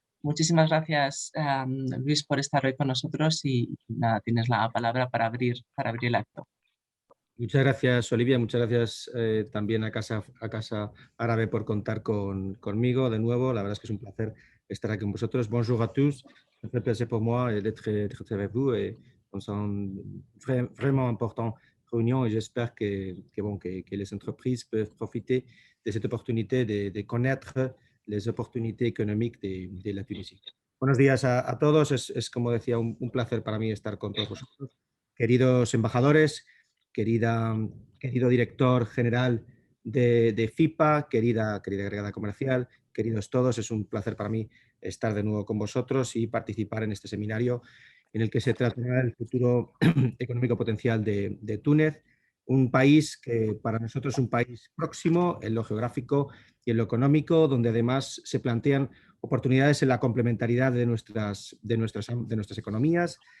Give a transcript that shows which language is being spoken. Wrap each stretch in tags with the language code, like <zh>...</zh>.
<es>Muchísimas gracias, Luis, por estar hoy con nosotros y nada, tienes la palabra para abrir el acto. Muchas gracias, Olivia. Muchas gracias también a Casa Árabe por contar conmigo de nuevo. La verdad es que es un placer estar aquí con vosotros.</es> <fr>Bonjour à tous. C'est un très plaisir pour moi d'être avec vous et c'est une vraiment importante réunion et j'espère que les entreprises peuvent profiter de cette opportunité de connaître les opportunités économiques de la Tunisie.</fr> <es>Buenos días a todos. Es, como decía, un placer para mí estar con todos vosotros. Queridos embajadores, querido director general de FIPA, querida agregada comercial, queridos todos, es un placer para mí estar de nuevo con vosotros y participar en este seminario en el que se tratará el futuro económico potencial de Túnez, un país que para nosotros es un país próximo en lo geográfico y en lo económico, donde además se plantean oportunidades en la complementariedad de nuestras economías.</es>